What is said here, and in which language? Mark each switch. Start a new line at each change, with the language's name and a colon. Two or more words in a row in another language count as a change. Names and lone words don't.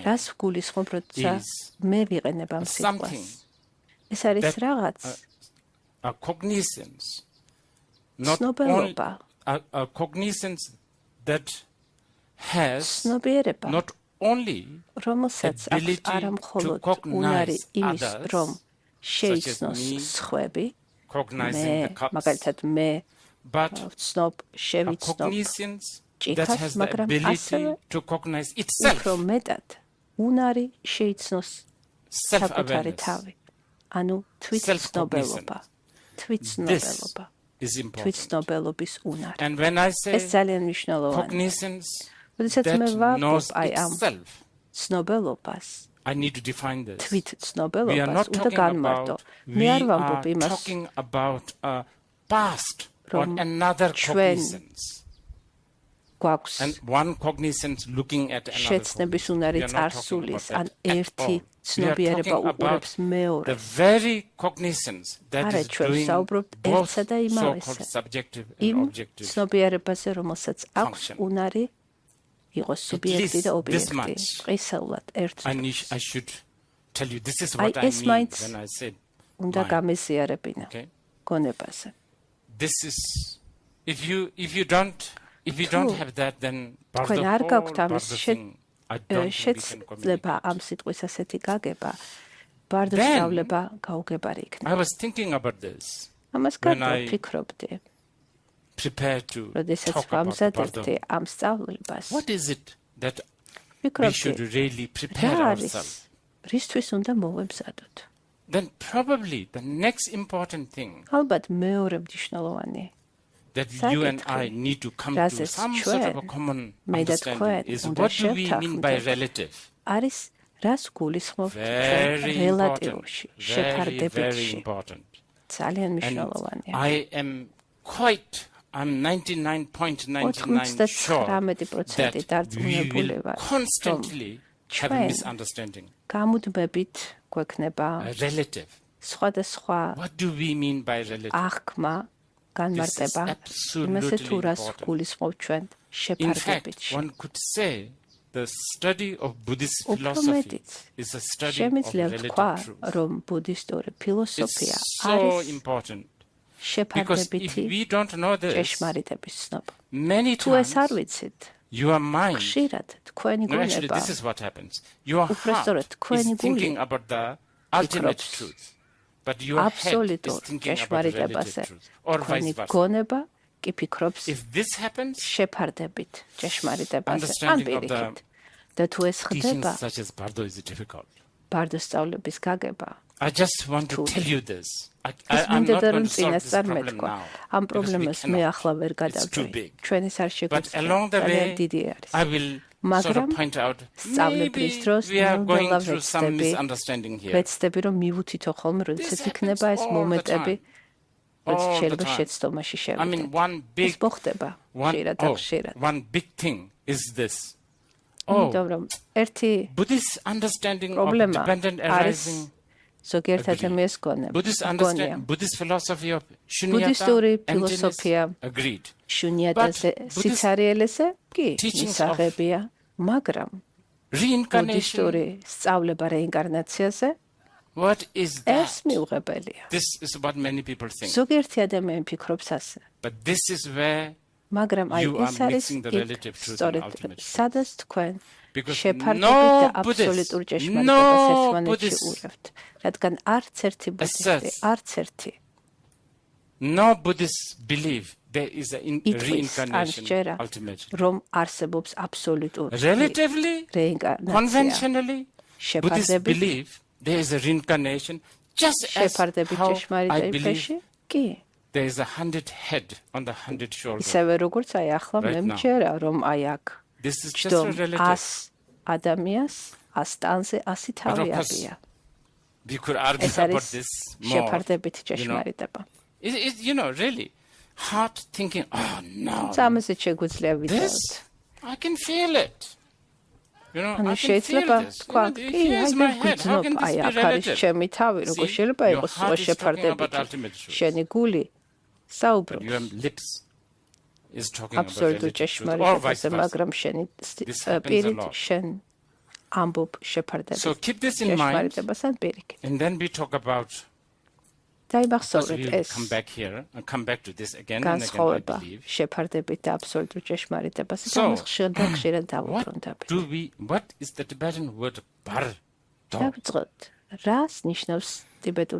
Georgian: რას გულისხმობ, როცა
English: is
Georgian: მე ვიყენებ ამ
English: something
Georgian: სიტყვას? ეს არის
English: that-
Georgian: რაღაც
English: a cognizance, not
Georgian: ცნობელობა,
English: only a cognizance that has
Georgian: ცნობიერება,
English: not only
Georgian: რომელსაც აქვს
English: ability
Georgian: არა
English: to
Georgian: მხოლოდ
English: cognize
Georgian: უნარი იმის,
English: others,
Georgian: რომ
English: such as
Georgian: შეიცნოს
English: me,
Georgian: სხვები,
English: cognizing
Georgian: მე,
English: the cups,
Georgian: მაგალითად მე
English: but
Georgian: ვცნობ,
English: a
Georgian: შევიცნობ
English: cognizance that
Georgian: ჭიქას,
English: has the
Georgian: მაგრამ
English: ability
Georgian: ასევე
English: to cognize itself,
Georgian: უფრო მეტად უნარი შეიცნოს საკუთარი
English: self-awareness
Georgian: თავი. ანუ თვითცნობელობა, თვითცნობელობა,
English: is important.
Georgian: თვითცნობელობის უნარი.
English: And when I
Georgian: ეს
English: say
Georgian: ძალიან მნიშვნელოვანია.
English: cognizance
Georgian: როდესაც
English: that
Georgian: მე ვამბობ
English: knows
Georgian: აი ამ
English: itself,
Georgian: ცნობელობას,
English: I need to define this. We are
Georgian: თვითცნობელობას
English: not
Georgian: უნდა
English: talking
Georgian: განმარტო.
English: about,
Georgian: მე
English: we
Georgian: არ ვამბობ
English: are
Georgian: იმას,
English: talking about a past or
Georgian: რომ
English: another
Georgian: ჩვენ
English: cognizance.
Georgian: გვაქვს
English: And one cognizance looking at another
Georgian: შეცნების
English: cognizance.
Georgian: უნარი
English: We are not talking
Georgian: წარსულის,
English: about
Georgian: ან
English: that at
Georgian: ერთი
English: all. We are
Georgian: ცნობიერება
English: talking about
Georgian: უყურებს
English: the
Georgian: მეორეს.
English: very cognizance that
Georgian: არა,
English: is
Georgian: ჩვენ
English: doing
Georgian: ვსაუბრობთ
English: both
Georgian: ერთსა და იმავესზე.
English: so-called subjective
Georgian: იმ
English: and objective.
Georgian: ცნობიერებაზე, რომელსაც აქვს
English: function.
Georgian: უნარი იყოს სუბიექტი და
English: least this
Georgian: ობიექტი.
English: much.
Georgian: ყისეულად ერთ
English: I should tell you this is
Georgian: აი,
English: what I
Georgian: ეს
English: mean
Georgian: მაინც
English: when I say
Georgian: უნდა
English: mind.
Georgian: გამეზიარებინა
English: Okay?
Georgian: გონებაზე.
English: This is if you don't have that, then
Georgian: თქვენ არ გაქვთ ამის
English: thing, I don't think we can
Georgian: შეცვლება
English: communicate.
Georgian: ამ სიტყვის ასეთი გაგება, ბარდოს
English: Then-
Georgian: სწავლება გაუგებარი იქნება.
English: I was thinking about this,
Georgian: ამას
English: when
Georgian: გარდა
English: I
Georgian: ვფიქრობდი,
English: prepare to
Georgian: როდესაც
English: talk about
Georgian: ვამზადებდი
English: Bardo.
Georgian: ამ სწავლებას,
English: What is it that we should
Georgian: ვფიქრობდი,
English: really prepare
Georgian: რა არის,
English: ourselves?
Georgian: რისთვის უნდა მოვემზადოთ?
English: Then probably the next important thing
Georgian: ალბათ მეორე მნიშვნელოვანი
English: that you and I
Georgian: საკითხი,
English: need to come to
Georgian: რაზეც
English: some sort of a
Georgian: ჩვენ,
English: common
Georgian: მე და
English: understanding
Georgian: თქვენ
English: is
Georgian: უნდა
English: what do we mean by
Georgian: შევთანხმდეთ.
English: relative?
Georgian: არის რას გულისხმობთ ჩვენ
English: Very important.
Georgian: რელატიურში,
English: Very, very
Georgian: შეფარდებითში.
English: important.
Georgian: ძალიან
English: And
Georgian: მნიშვნელოვანია.
English: I'm 99.99% sure that
Georgian: 99%
English: we
Georgian: დარწმუნებული
English: will
Georgian: ვარ,
English: constantly have a
Georgian: ჩვენ
English: misunderstanding.
Georgian: გამუდმებით გვექნება
English: A relative.
Georgian: სხვადასხვა
English: What do we mean by relative?
Georgian: აღქმა განმარტება იმასე თუ რას გულისხმობ ჩვენ
English: In
Georgian: შეფარდებით.
English: fact, one could say the study of Buddhist philosophy is a study of
Georgian: შემიძლია
English: relative
Georgian: თქვა,
English: truth.
Georgian: რომ ბუდისტური ფილოსოფია
English: It's so
Georgian: არის
English: important because if
Georgian: შეფარდებითი
English: we don't know this,
Georgian: ჭეშმარიტების ცნობა.
English: many
Georgian: თუ ეს არ
English: times
Georgian: ვიცით,
English: your mind,
Georgian: ხშირად თქვენი
English: no, actually
Georgian: გონება
English: this is what happens. Your
Georgian: უბრალოდ
English: heart
Georgian: თქვენი
English: is thinking
Georgian: გული
English: about the ultimate
Georgian: ფიქრობს
English: truth, but your head is
Georgian: აბსოლუტურ
English: thinking about the relative
Georgian: ჭეშმარიტებაზე.
English: truth, or
Georgian: თქვენი
English: vice versa.
Georgian: გონება კი ფიქრობს
English: If this happens,
Georgian: შეფარდებით ჭეშმარიტებაზე ან
English: understanding of the
Georgian: პირიქით. და თუ ეს
English: teachings
Georgian: ხდება,
English: such as Bardo is difficult.
Georgian: ბარდოს სწავლების გაგება
English: I just want to tell you this.
Georgian: ეს
English: I'm not
Georgian: მინდოდა
English: going
Georgian: რომ
English: to solve this
Georgian: წინასწარ
English: problem
Georgian: მეთქვა.
English: now.
Georgian: ამ
English: because we
Georgian: პრობლემას მე
English: cannot.
Georgian: ახლა ვერ
English: It's too
Georgian: გადავდივი.
English: big.
Georgian: ჩვენის არ
English: But along the
Georgian: შეგვიძლია,
English: way,
Georgian: დიდი არის.
English: I will sort of
Georgian: მაგრამ
English: point out
Georgian: სწავლებლის
English: maybe
Georgian: დროს
English: we are going
Georgian: ნელ-ნელა
English: through some
Georgian: ვეცდები,
English: misunderstanding here.
Georgian: ვეცდები რომ მივუთითო ხოლმე, როდესაც
English: This
Georgian: იქნება
English: happens
Georgian: ეს
English: all the
Georgian: მომენტები,
English: time.
Georgian: როცა
English: All the
Georgian: შეიძლება
English: time.
Georgian: შეცდომაში
English: I
Georgian: შევიდეთ.
English: mean, one
Georgian: ეს
English: big, მოხდება ხშირად და ხშირად. one big thing is this. Oh,
Georgian: იმიტომ რომ ერთი
English: Buddhist understanding of
Georgian: პრობლემა
English: dependent
Georgian: არის
English: arising.
Georgian: ზოგიერთ
English: Agree.
Georgian: ადამიანს გონება.
English: Buddhist
Georgian: გონია.
English: understand, Buddhist philosophy of
Georgian: ბუდისტური
English: shunyata, emptiness,
Georgian: ფილოსოფია
English: agreed.
Georgian: შუნიატაზე,
English: But Buddhist
Georgian: სიცარიელესე კი
English: teachings of
Georgian: მისაღებია, მაგრამ
English: Reincarnation,
Georgian: ბუდისტური სწავლება რეინკარნაციაზე
English: what is
Georgian: ეს
English: that?
Georgian: მიუღებელია.
English: This is what many people think.
Georgian: ზოგიერთი ადამიანი ფიქრობს ასე,
English: But this is where,
Georgian: მაგრამ აი
English: You are
Georgian: ეს არის
English: mixing the
Georgian: იქ,
English: relative truth and
Georgian: სწორედ
English: ultimate truth.
Georgian: სადაც თქვენ
English: because
Georgian: შეფარდებით და
English: no Buddhist,
Georgian: აბსოლუტურ ჭეშმარიტებას
English: no
Georgian: ერთმანეთში
English: Buddhist,
Georgian: ურევთ, რადგან არც ერთი ბუდისტი,
English: asserts
Georgian: არც ერთი
English: no Buddhists believe there is a
Georgian: იტყვის ან
English: reincarnation
Georgian: სჯერა,
English: ultimately.
Georgian: რომ არსებობს აბსოლუტური
English: Relatively,
Georgian: რეინკარნაცია.
English: conventionally, Buddhists
Georgian: შეფარდებით
English: believe there is a reincarnation just as
Georgian: შეფარდებით
English: how I
Georgian: ჭეშმარიტების
English: believe
Georgian: ფეში კი
English: there is a 100 head on the 100 shoulder.
Georgian: ისევე როგორც აი ახლა
English: Right
Georgian: მე
English: now.
Georgian: მჯერა რომ აი აქ
English: This is just
Georgian: ჯდომ
English: a relative.
Georgian: 100 ადამიანს 100 ტანზე 100 თავი
English: But of course,
Georgian: აბია.
English: We could argue
Georgian: ეს
English: about
Georgian: არის
English: this more.
Georgian: შეფარდებით ჭეშმარიტება.
English: Really, heart thinking, oh no,
Georgian: სამაზეც შეგვიძლია
English: this,
Georgian: ვიდეოთ.
English: I can feel it.
Georgian: ანუ
English: I can feel
Georgian: შეიძლება
English: this.
Georgian: თქვა, კი,
English: Here's
Georgian: აი
English: my
Georgian: მე
English: head. How
Georgian: გვიძნობ,
English: can
Georgian: აი
English: this be
Georgian: აქ არის
English: relative?
Georgian: ჩემი თავი, როგორ
English: See,
Georgian: შეიძლება
English: your
Georgian: იყოს
English: heart
Georgian: სხვა
English: is talking about
Georgian: შეფარდებით.
English: ultimate truth.
Georgian: შენი გული
English: But
Georgian: საუბრობს
English: your lips is talking about
Georgian: აბსოლუტურ
English: relative truth, or vice
Georgian: ჭეშმარიტებაზე,
English: versa.
Georgian: მაგრამ შენი
English: This happens a
Georgian: პირით
English: lot.
Georgian: შენ ამბობ შეფარდებით.
English: So keep this in mind,
Georgian: ჭეშმარიტებას ან პირიქით.
English: and then we talk about, because
Georgian: დაიმახსოვრეთ
English: we'll
Georgian: ეს
English: come back here and come back to this again and again, I
Georgian: განსხვავება
English: believe.
Georgian: შეფარდებით და აბსოლუტურ ჭეშმარიტებაზე და
English: So,
Georgian: მას ხშირად
English: What
Georgian: დავუბრუნდებით.
English: what is the Tibetan word Bardo?
Georgian: დავიწყოთ. რას ნიშნავს ტიბეტური